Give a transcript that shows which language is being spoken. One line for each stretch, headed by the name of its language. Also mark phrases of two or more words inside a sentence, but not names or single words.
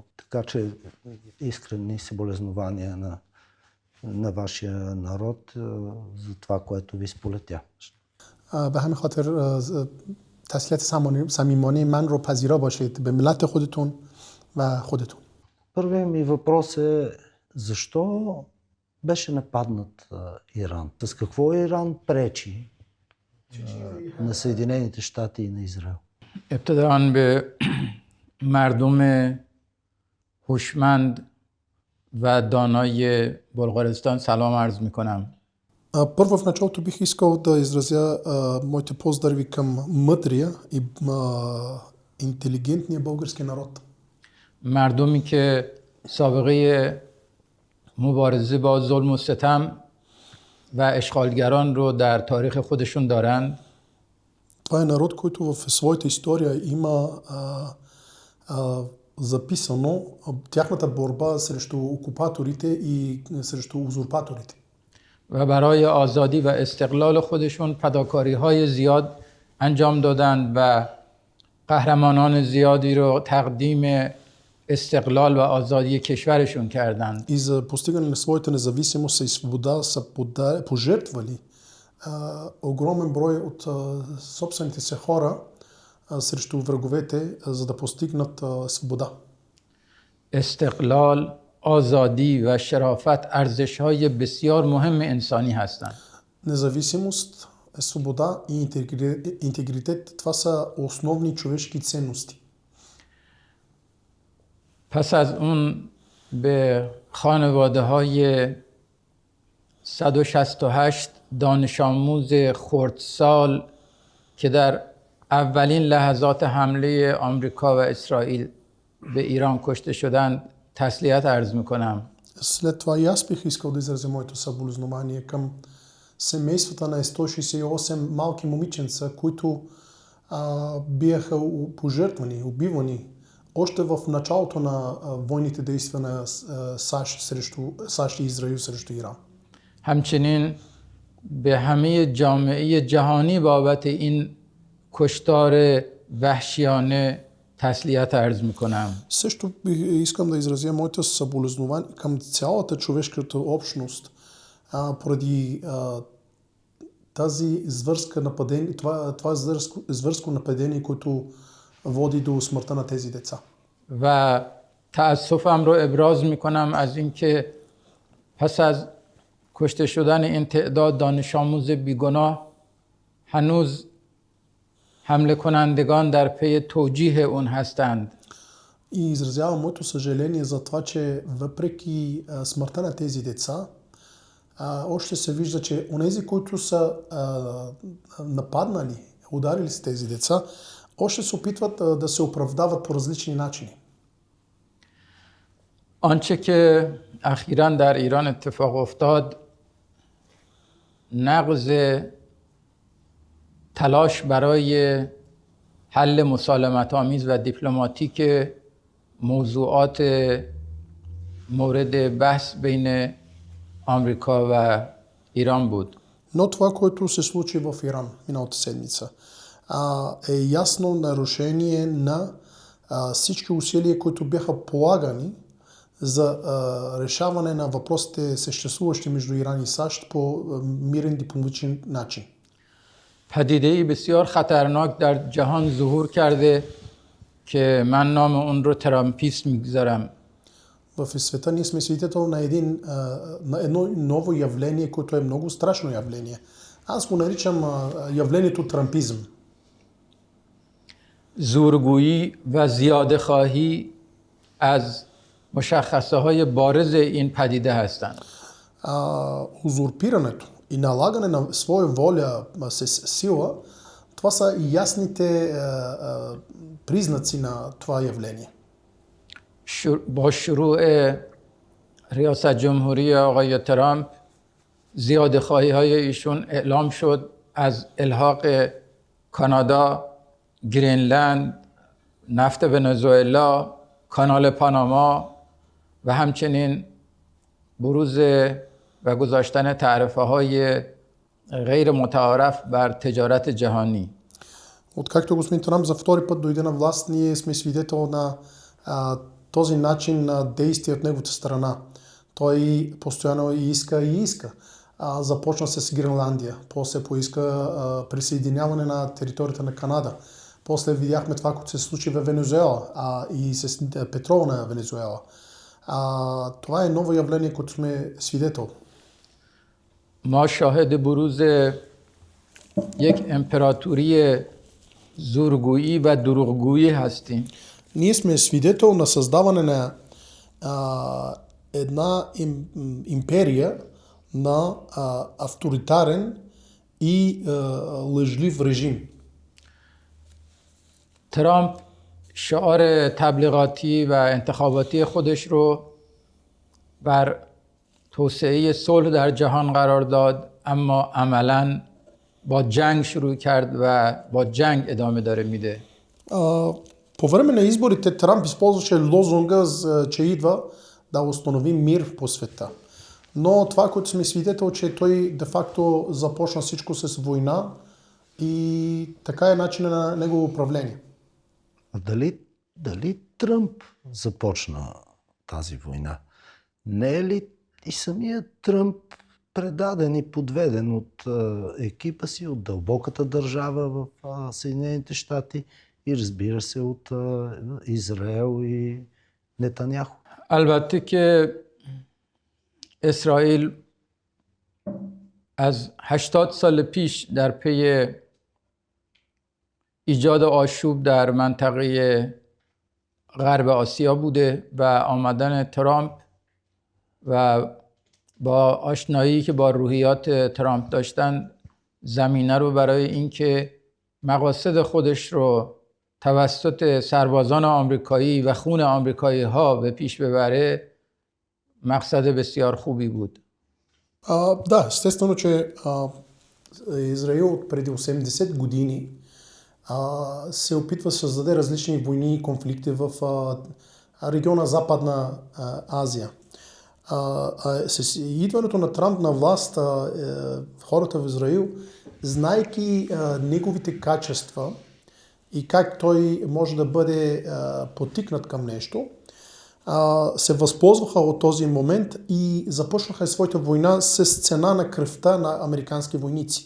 Bulgarian: Така че искрени съболезнования на вашия народ за това, което ви сполетя.
Persian: به همین خاطر تسلیت صمیمانه من رو پذیرا باشید به ملت خودتون و خودتون.
Bulgarian: Първият ми въпрос е защо беше нападнат Иран? С какво Иран пречи на Съединените щати и на Израел?
Persian: ابتداً به مردم هوشمند و دانای بلغارستان سلام عرض میکنم.
Bulgarian: Първо в началото бих искал да изразя моите поздрави към мъдрия и интелигентния български народ.
Persian: مردمی که سابقه مبارزه با ظلم و ستم و اشغالگران رو در تاریخ خودشون دارند.
Bulgarian: Това е народ, който в своята история има записано тяхната борба срещу окупаторите и срещу узурпаторите.
Persian: و برای آزادی و استقلال خودشون فداکاری‌های زیاد انجام دادند و قهرمانان زیادی رو تقدیم استقلال و آزادی کشورشون کردند.
Bulgarian: И за постигане на своята независимост и свобода са пожертвали огромен брой от собствените си хора срещу враговете, за да постигнат свобода.
Persian: استقلال، آزادی و شرافت ارزش‌های بسیار مهم انسانی هستند.
Bulgarian: Независимост, свобода и интегритет, това са основни човешки ценности.
Persian: پس از اون به خانواده‌های 168 دانش آموز خردسال که در اولین لحظات حمله آمریکا و اسرائیل به ایران کشته شدند تسلیت عرض میکنم.
Bulgarian: След това и аз бих искал да изразя моето съболезнование към семействата на 168 малки момиченца, които бяха пожертвани, убивани още в началото на войните действия на САЩ и Израил срещу Иран.
Persian: همچنین به همه جامعه جهانی بابت این کشتار وحشیانه تسلیت عرض میکنم.
Bulgarian: Също искам да изразя моето съболезнование към цялата човешката общност поради тази зверска нападение, това зверско нападение, което води до смъртта на тези деца.
Persian: و تأسفم رو ابراز میکنم از اینکه پس از کشته شدن این تعداد دانش آموز بیگناه هنوز حمله کنندگان در پی توجیه اون هستند.
Bulgarian: И изразявам моето съжаление за това, че въпреки смъртта на тези деца, още се вижда, че онези, които са нападнали, ударили с тези деца, още се опитват да се оправдават по различни начини.
Persian: آنچه که اخیراً در ایران اتفاق افتاد نقض تلاش برای حل مسالمت آمیز و دیپلماتیک موضوعات مورد بحث بین آمریکا و ایران بود.
Bulgarian: Но това, което се случи в Иран миналата седмица, е ясно нарушение на всички усилия, които бяха полагани за решаване на въпросите съществуващи между Иран и САЩ по мирен дипломатичен начин.
Persian: پدیده‌ای بسیار خطرناک در جهان ظهور کرده که من نام اون رو ترامپیسم میگذارم.
Bulgarian: В света ние сме свидетел на едно ново явление, което е много страшно явление. Аз го наричам явлението трампизм.
Persian: زورگویی و زیاده خواهی از مشخصه های بارز این پدیده هستند.
Bulgarian: Узурпирането и налагане на своя воля с сила, това са ясните признаци на това явление.
Persian: با شروع ریاست جمهوری آقای ترامپ زیاده خواهی های ایشون اعلام شد از الحاق کانادا، گرینلند، نفت ونزوئلا، کانال پاناما و همچنین بروز و گذاشتن تعرفه های غیر متعارف بر تجارت جهانی.
Bulgarian: Откакто господин Трамп за втори път дойде на власт, ние сме свидетел на този начин на действие от неговата страна. Той постоянно иска. Започна с Гренландия, после поиска присъединяване на територията на Канада. После видяхме това, което се случи в Венезуела и с петрола на Венезуела. Това е ново явление, което сме свидетел.
Persian: ما شاهد بروز یک امپراتوری زورگویی و دروغگویی هستیم.
Bulgarian: Ние сме свидетел на създаване на една империя на авторитарен и лъжлив режим.
Persian: ترامپ شعار تبلیغاتی و انتخاباتی خودش رو بر توسعه صلح در جهان قرار داد، اما عملاً با جنگ شروع کرد و با جنگ ادامه داره میده.
Bulgarian: По време на изборите Трамп използваше лозунга, че идва да установи мир по света. Но това, което сме свидетел, че той де-факто започна всичко с война и така е начинът на негово управление. А дали Тръмп започна тази война? Не е ли и самият Тръмп предаден и подведен от екипа си, от дълбоката държава в Съединените щати и разбира се от Израел и Нетаняху?
Persian: البته که اسرائیل از 80 سال پیش در پی ایجاد آشوب در منطقه غرب آسیا بوده و آمدن ترامپ و با آشنایی که با روحیات ترامپ داشتن زمینه رو برای اینکه مقاصد خودش رو توسط سربازان آمریکایی و خون آمریکایی ها به پیش ببره مقصد بسیار خوبی بود.
Bulgarian: Да, естествено, че Израил преди 80 години се опитва да създаде различни войни и конфликти в региона Западна Азия. С идването на Трамп на власт, хората в Израил, знайки неговите качества и как той може да бъде потикнат към нещо, се възползваха от този момент и започнаха своята война с цена на кръвта на американски войници.